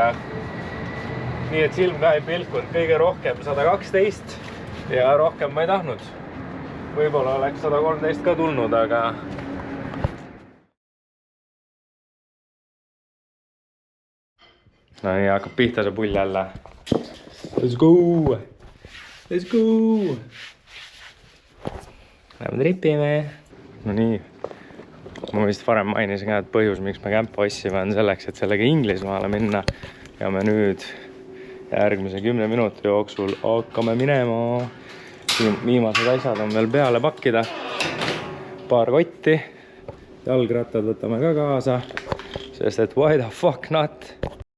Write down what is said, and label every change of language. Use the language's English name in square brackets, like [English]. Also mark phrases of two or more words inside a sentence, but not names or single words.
[Estonian] Nii et silm ka ei pilkunud, kõige rohkem 112 ja rohkem ma ei tahtnud. Võib-olla oleks 113 ka tulnud, aga no nii, hakkab pihta see pull jälle. [English] Let's go! Let's go! [Estonian] Lähme tripime. No nii. Ma vist varem mainisin ka, et põhjus, miks me kämpa ossime, on selleks, et sellega Inglismaale minna. Ja me nüüd järgmise 10 minuti jooksul hakkame minema. Viimased asjad on veel peale pakkida. Paar kotti. Jalgrattad võtame ka kaasa. Sest et [English] why the fuck not?